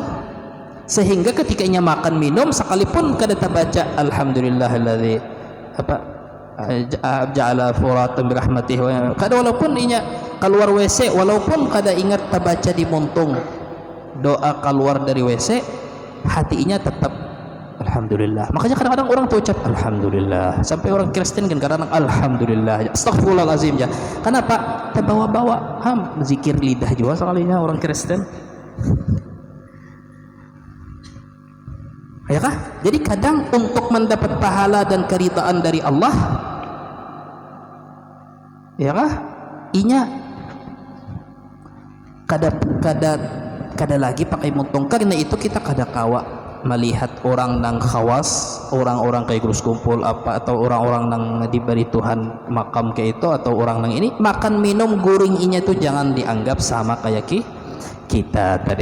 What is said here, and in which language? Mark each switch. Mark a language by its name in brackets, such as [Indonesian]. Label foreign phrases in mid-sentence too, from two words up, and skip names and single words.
[Banjar] Sehingga ketika inya makan minum sekalipun kada tabaca [Arabic] الحمد لله الذي جعل فراتا برحمته, [Banjar] kada walaupun inya keluar WC, walaupun kada ingat tabaca di muntung doa keluar dari WC, hatinya tetap alhamdulillah. [Indonesian] Makanya kadang-kadang orang tuh ucap alhamdulillah, sampai orang Kristen kan kadang [Arabic] الحمد لله، أستغفر الله العظيم [Indonesian] ya. Kenapa? Terbawa-bawa zikir lidah juga sekalinya orang Kristen. Ya kah? Jadi kadang untuk mendapat pahala dan keridaan dari Allah, ya kah? [Banjar] Inya kada lagi pakai muntong. Karena itu kita kada kawa melihat orang nang khawas, orang-orang kayak grus kumpul apa, atau orang-orang nang diberi Tuhan makam kayak itu, atau orang nang ini makan minum guring inya itu jangan dianggap sama kayak kita tadi.